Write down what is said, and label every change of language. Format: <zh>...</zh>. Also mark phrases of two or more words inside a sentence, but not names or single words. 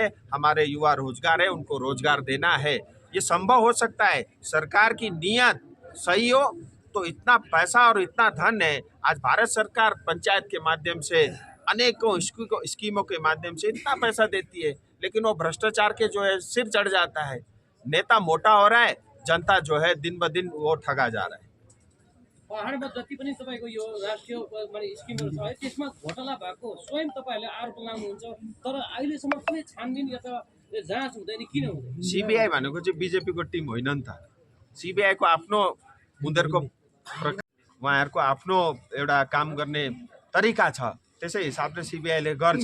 <hi>हमारे युवा रोजगार है, उनको रोजगार देना है। ये संभव हो सकता है, सरकार की नीयत सही हो तो इतना पैसा और इतना धन है। आज भारत सरकार पंचायत के माध्यम से अनेकों स्कीमों के माध्यम से इतना पैसा देती है, लेकिन वो भ्रष्टाचार के जो है सिर चढ़ जाता है। नेता मोटा हो रहा है, जनता जो है दिन ब दिन वो ठगा जा रहा है।</hi> <ne>पहाडमा जति पनि तपाईको यो राष्ट्रिय माने स्किमहरु छ है, त्यसमा घोटाला भएको स्वयं तपाईहरुले आरोप लगाउनुहुन्छ, तर अहिलेसम्म कुनै छानबिन अथवा जाँच हुँदैन, किन हुँदैन? सीबीआई भनेको चाहिँ बीजेपीको टिम होइन नि त। सीबीआई को आफ्नो उनीहरूको उहाँहरूको आफ्नो एउटा काम गर्ने तरिका छ, त्यसै हिसाबले सीबीआईले गर्छ।</ne>